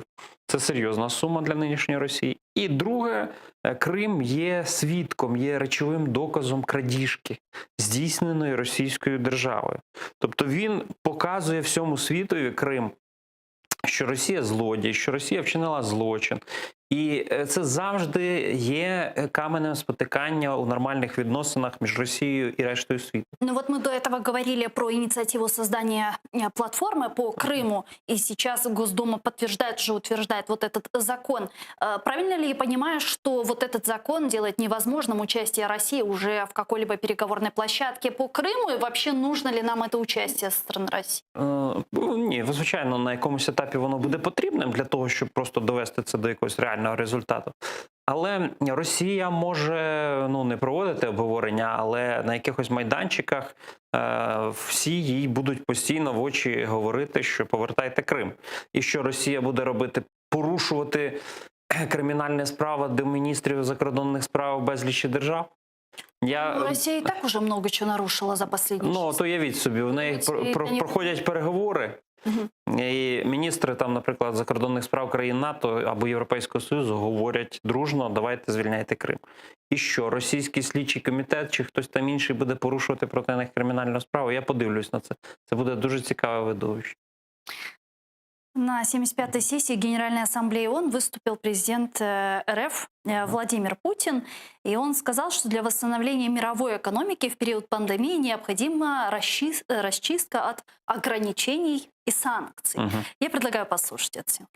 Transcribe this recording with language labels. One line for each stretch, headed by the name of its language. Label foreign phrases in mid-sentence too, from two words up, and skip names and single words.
Ukrainian: Це серйозна сума для нинішньої Росії. І друге, Крим є свідком, є речовим доказом крадіжки, здійсненої російською державою. Тобто він показує всьому світові, Крим, що Росія злодій, що Росія вчинила злочин. І це завжди є каменем спотикання у нормальних відносинах між Росією і рештою світу.
Russian: Ну вот мы до этого говорили про инициативу создания платформы по Крыму, и сейчас Госдума подтверждает, уже утверждает вот этот закон. Правильно ли я понимаю, что вот этот закон делает невозможным участие России уже в какой-либо переговорной площадке по Крыму, и вообще нужно ли нам это участие со стороны России?
Ukrainian: Ні, звичайно, на якомусь етапі воно буде потрібним для того, щоб просто довести це до якогось реального результату. Але Росія може не проводити обговорення, але на якихось майданчиках всі їй будуть постійно в очі говорити, що повертайте Крим. І що Росія буде робити? Порушувати кримінальні справи до міністрів закордонних справ безлічі держав?
Russian: Россия и так уже много чего нарушила за последние Ну, 6
Ukrainian: то уявіть собі, в неї проходять переговори, і міністри, там, наприклад, закордонних справ країн НАТО або Європейського Союзу говорять дружно, давайте звільняйте Крим. І що, російський слідчий комітет чи хтось там інший буде порушувати проти них кримінальну справу? Я подивлюсь на це. Це буде дуже цікаве видовище.
Russian: На 75-й сессии Генеральной Ассамблеи ООН выступил президент РФ Владимир Путин. И он сказал, что для восстановления мировой экономики в период пандемии необходима расчистка от ограничений и санкций. Я предлагаю послушать это синхронно.